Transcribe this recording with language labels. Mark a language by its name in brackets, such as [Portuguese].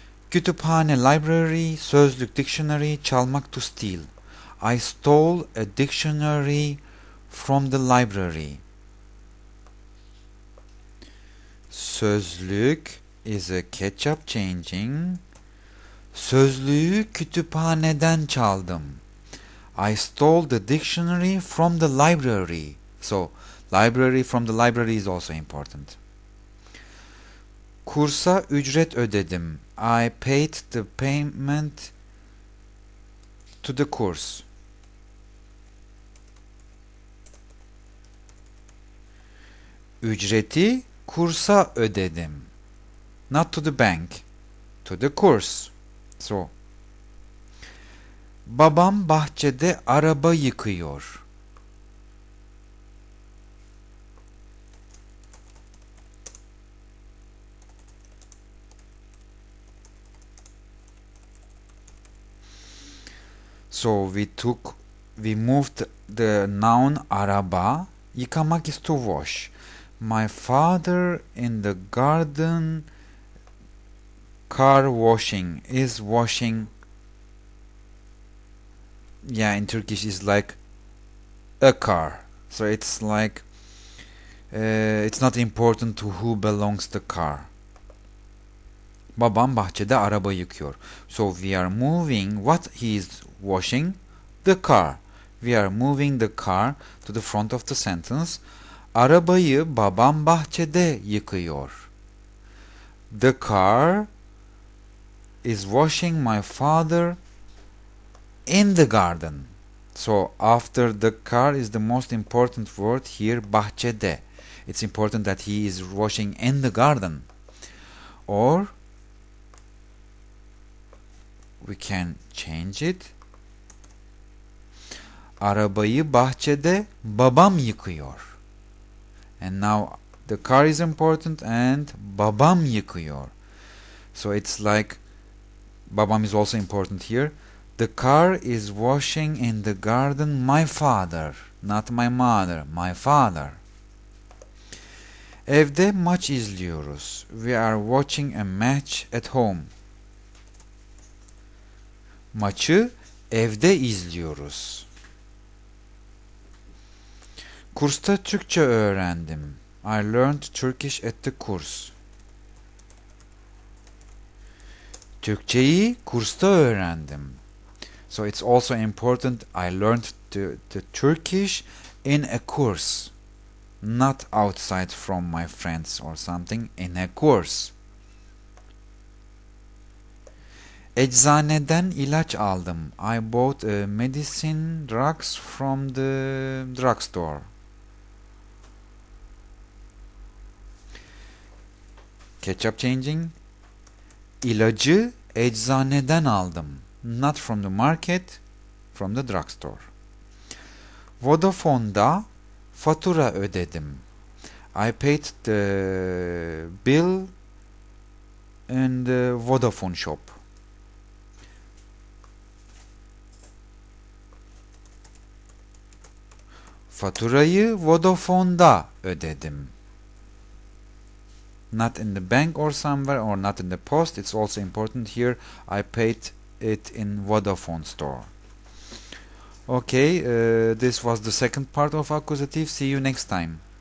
[English] Kütüphane, library, sözlük, dictionary, çalmak, to steal. I stole a dictionary from the library. Sözlük is a ketchup changing. [Turkish] Sözlüğü kütüphaneden çaldım. [English] I stole the dictionary from the library. So, library, from the library is also important. [Turkish] Kursa ücret ödedim. [English] I paid the payment to the course. [Turkish] Ücreti kursa ödedim. [English] Not to the bank, to the course. [Turkish] So, babam bahçede araba yıkıyor. [English] So we moved the noun araba. Yıkamak is to wash. My father in the garden, car washing, is washing. Yeah, in Turkish is like a car. So it's like it's not important to who belongs the car. [Turkish] Babam bahçede araba yıkıyor. [English] So we are moving what he is washing, the car. We are moving the car to the front of the sentence. [Turkish] Arabayı babam bahçede yıkıyor. [English] The car is washing my father in the garden. So after the car is the most important word here, bahçede. It's important that he is washing in the garden. Or we can change it. [Turkish] Arabayı bahçede babam yıkıyor. [English] And now the car is important and [Turkish] babam yıkıyor. [English] So it's like babam is also important here. The car is washing in the garden my father, not my mother, my father. [Turkish] Evde maç izliyoruz. [English] We are watching a match at home. [Turkish] Maçı evde izliyoruz. Kursta Türkçe öğrendim. [English] I learned Turkish at the course. [Turkish] Türkçeyi kursta öğrendim. [English] So it's also important I learned the Turkish in a course. Not outside from my friends or something, in a course. [Turkish] Eczaneden ilaç aldım. [English] I bought medicine drugs from the drugstore. Ketchup changing. [Turkish] İlacı eczaneden aldım. [English] Not from the market, from the drugstore. [Turkish] Vodafone'da fatura ödedim. [English] I paid the bill in the Vodafone shop. [Turkish] Faturayı Vodafone'da ödedim. [English] Not in the bank or somewhere, or not in the post. It's also important here. I paid it in Vodafone store. Okay, this was the second part of accusative. See you next time.